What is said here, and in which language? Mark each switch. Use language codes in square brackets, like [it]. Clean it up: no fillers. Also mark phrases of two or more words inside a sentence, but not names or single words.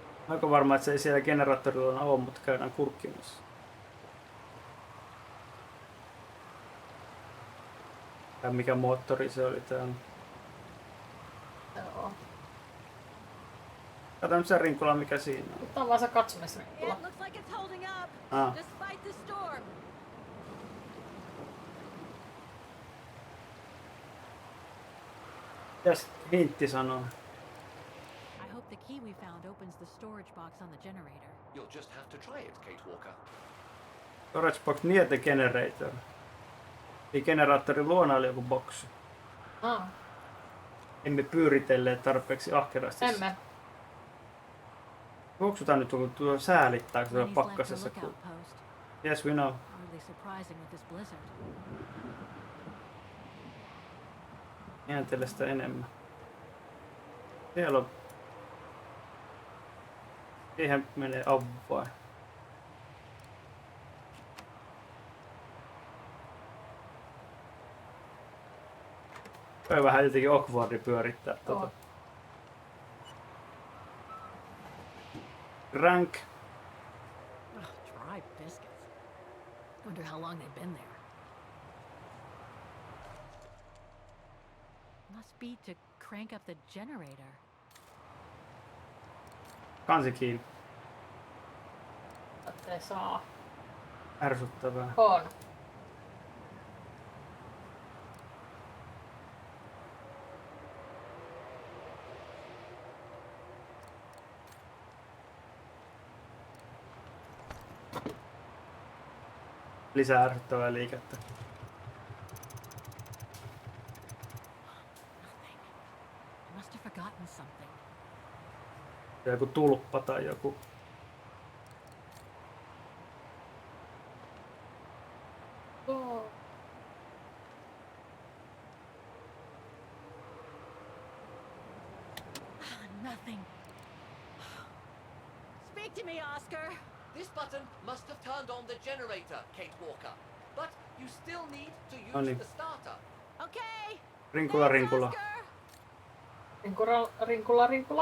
[fi] Aika varma, että se ei siellä generaattorilla ole, mutta käydään kurkkimassa. Ja mikä moottori se oli täällä. Joo. Kato nyt se rinkula, mikä siinä on. Tämä on vaan se katsomisrinkula. [en] It looks like it's holding up, Ah. despite the storm. [fi] Mitäs hintti sanoo? [en] I hope the key we found opens the storage box on the generator. You'll just have to try it, Kate Walker. Storage box near the generator. [fi] Eli generaattorin luona oli joku boksi. Ah, Emme pyyritelleet tarpeeksi ahkerasti. emme. Juoksutaan nyt tuolla säälittää, kun se on [en] Lenny's left a [fi] pakkasessa. [en] lookout post. Yes, we know. Hardly surprising with this blizzard. [fi] Ääntele sitä enemmän. Siellä on... Siihen menee avvain. Voi vähän jotenkin awkwardi pyörittää tota. On. [en] Rank. Ugh, dry biscuits. Wonder how long they've been there. Must be to crank up the generator. [fi] Kansi kiinni. Ettei saa. Ärsyttävää. On. Lisää ärsyttävää liikettä. [en] Nothing. I must have forgotten something. [fi] Joku tulppa tai joku. Oh. [en] Nothing. Speak to me, Oscar. This button must have turned on the generator, Kate Walker. But you still need to use Honey. the starter. Okay. [fi] Rinkula, [en] Thanks, [fi] rinkula. [en] Oscar. [fi] Rinkula.